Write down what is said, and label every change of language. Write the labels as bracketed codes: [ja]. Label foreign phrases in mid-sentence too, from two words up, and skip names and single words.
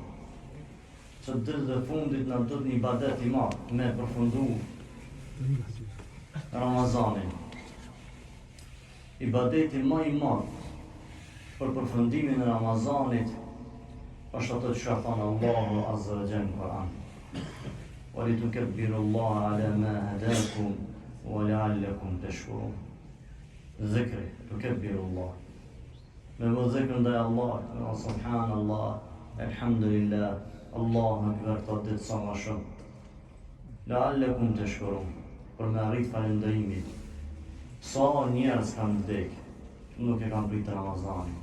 [sq] Që ditët e fundit na duhet një ibadet i madh me përfundu Ramazanin. Ibadeti më i madh për përfundimin e Ramazanit është ato që ka thënë Allahu [ar] عز وجل [sq] në Kur'an. [ar] وَلِتُكَبِّرُوا اللَّهَ عَلَى مَا هَدَاكُمْ وَلَعَلَّكُمْ تَشْكُرُونَ. [sq] Zikri, [ar] تكبروا الله. [sq] Me vë zikr ndaj Allah, [ar] سبحان الله، الحمد لله، الله أكبر, [sq] të ditë sa më shumë. [ar] لعلكم تشكرون, [sq] për me arrit falëndërimin. Sa njerëz kanë vdek, nuk e kanë pritë Ramazanin.